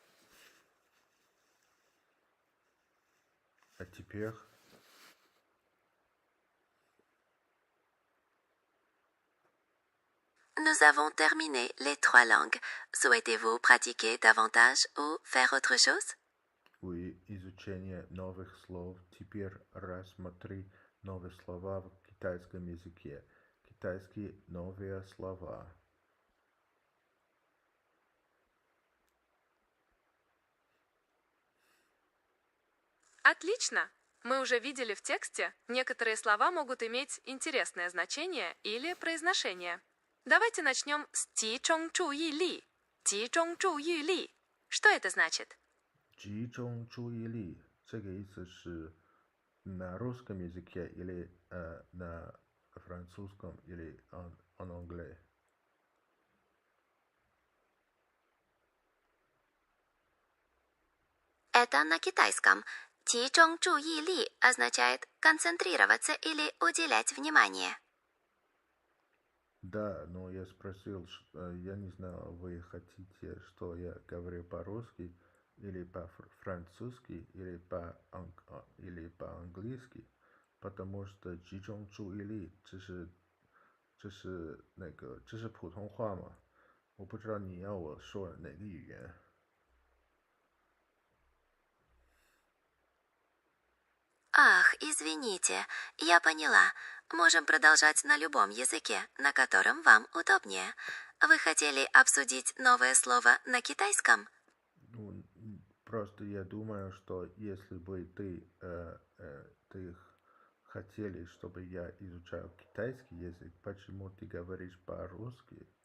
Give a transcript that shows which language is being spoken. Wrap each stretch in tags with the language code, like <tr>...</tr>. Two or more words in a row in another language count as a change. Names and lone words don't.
<fr>Es-tu pire? Nous avons terminé les 3 langues. Souhaitez-vous pratiquer davantage ou faire autre chose? Oui,</fr> <ru>изучение новых слов. Теперь рассмотри новые слова в китайском языке. Китайские новые слова. Отлично! Мы уже видели в тексте, некоторые слова могут иметь интересное значение или произношение. Давайте начнем с</ru> <zh>集中注意力. 集中注意力.</zh> <ru>Что это значит?</ru> <zh>集中注意力，这个意思是</zh> <ru>на русском языке или на французском или</ru> <fr>en anglais.</fr> <ru>Это на китайском.</ru> <zh>集中注意力</zh> <ru>означает концентрироваться или уделять внимание. Да, но я спросил, я не знаю, вы хотите, что я говорю по-русски или по-французски или по-английски, потому что</ru> <zh>集中注意力这是普通话嘛，我不知道你要我说哪个语言。</zh> <ru>Ах, извините, я поняла. Можем продолжать на любом языке, на котором вам удобнее. Вы хотели обсудить новое слово на китайском? Ну, просто я думаю, что если бы ты хотели, чтобы я изучал китайский язык, почему ты говоришь по-русски?</ru>